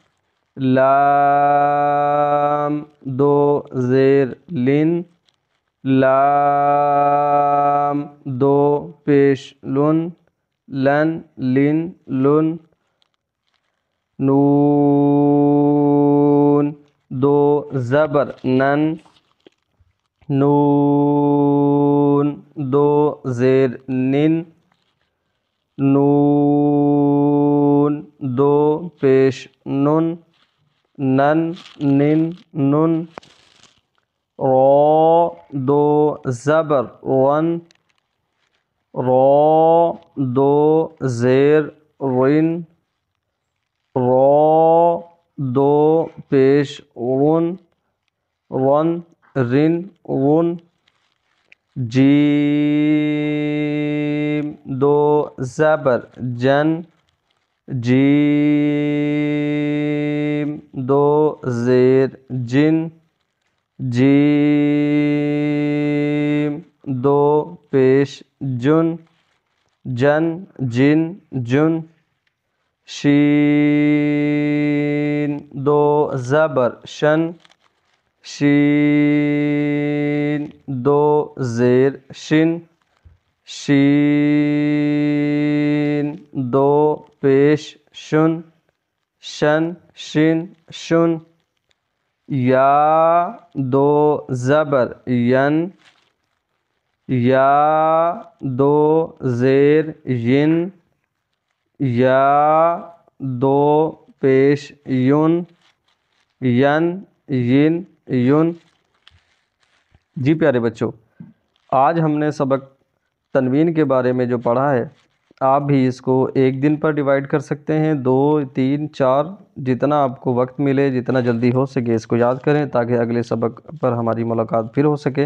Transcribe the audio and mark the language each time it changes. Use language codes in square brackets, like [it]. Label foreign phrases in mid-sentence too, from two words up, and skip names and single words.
[ur] لام دو زیر لن لام دو پیش لن لن لن لن نون دو زبر نن نون دو زیر نن نون دو پیش نن نن نن نن را دو زبر رن را دو زیر رن را دو پیش رن رن رن رن جیم دو زبر جن جیم دو زیر جن جیم دو پیش جن جن جن جن شین دو زبر شن شین دو زیر شن شین دو پیش شن شن شن شن یا دو زبر ین یا دو زیر ین یا دو پیش یون ین ین یون۔ جی پیارے بچوں، آج ہم نے سبق تنوین کے بارے میں جو پڑھا ہے، آپ بھی اس کو ایک دن پر ڈیوائیڈ کر سکتے ہیں، 2 3 4 جتنا آپ کو وقت ملے، جتنا جلدی ہو سکے اس کو یاد کریں تاکہ اگلے سبق پر ہماری ملاقات پھر ہو سکے۔